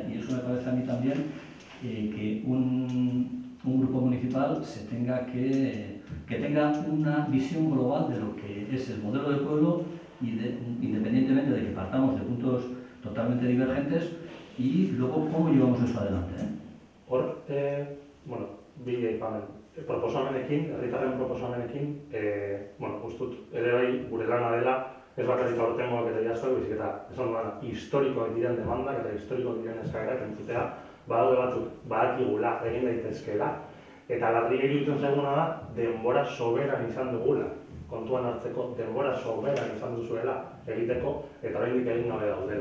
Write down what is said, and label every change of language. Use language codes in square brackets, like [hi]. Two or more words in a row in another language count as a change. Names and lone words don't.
[es] Y eso me parece a mí también que un grupo municipal que tenga una visión global de lo que es el modelo del pueblo, independientemente de que partamos de puntos totalmente divergentes, y luego cómo llevamos eso adelante. [eu] Hor, bi aipamen, proposamenekin, herritarren proposamenekin, uste dut, ere bai gure lana dela, ez bakarrik aurtengoak eta jaztuak, bizik eta esan duena, historikoak diren demandak eta historikoak diren eskaerak entzutea, badaude batzuk badakigula egin daitezkeela, eta larri iruditzen zaiguna da, denbora soberan izan dugula, kontuan hartzeko denbora soberan izan duzuela egiteko, eta oraindik egin gabe daudela.